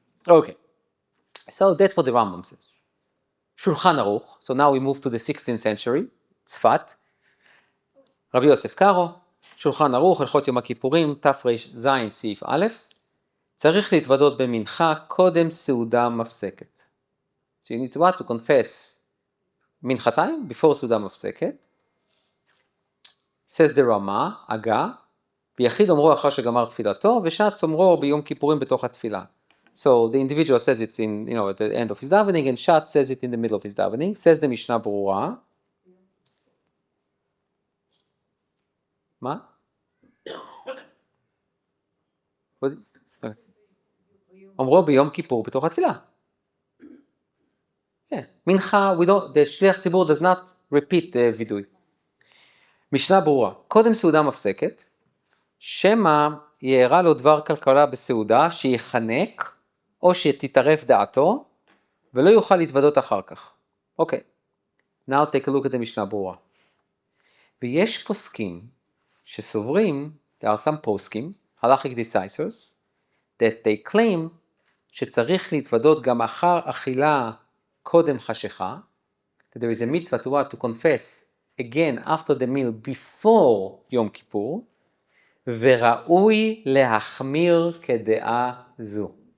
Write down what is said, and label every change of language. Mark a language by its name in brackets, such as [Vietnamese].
[English] Okay, so that's what the Rambam says. Shulchan Aruch, so now we move to the 16th century, Tzfat. [Hebrew] Rabbi Yosef Karo, Shulchan Aruch, הלכות יום הכיפורים, תרז סעיף א', צריך להתוודות במנחה קודם סעודה מפסקת. [English] So you need to what? To confess [Hebrew] מנחתיים, [English] before [Hebrew] סעודה מפסקת, [English] says the [Hebrew] רמה, הגה, ויחיד אומרו אחר שגמר תפילתו, ושץ אומרו ביום כיפורים בתוך התפילה. [English] So the individual says it in, at the end of his davening, and Shat says it in the middle of his davening. Says the Mishnah ברורה. [Hebrew] מה? אומרו ביום כיפור בתוך התפילה. כן, מנחה, [English] the שליח ציבור does not repeat the וידוי. [Hebrew] משנה ברורה, קודם סעודה מפסקת, שמא יארע לו דבר כלכלה בסעודה שיחנק או שתתערף דעתו ולא יוכל להתוודות אחר כך. [English] אוקיי, now take a look at the משנה ברורה. [Hebrew] ויש פוסקים שסוברים, [English] there are some פוסקים, halachic decisors, that they claim [Hebrew] שצריך להתוודות גם אחר אכילה קודם חשיכה, [English] that there is a mitzvah to confess again after the meal before יום כיפור, [Hebrew] וראוי להחמיר כדעה זו.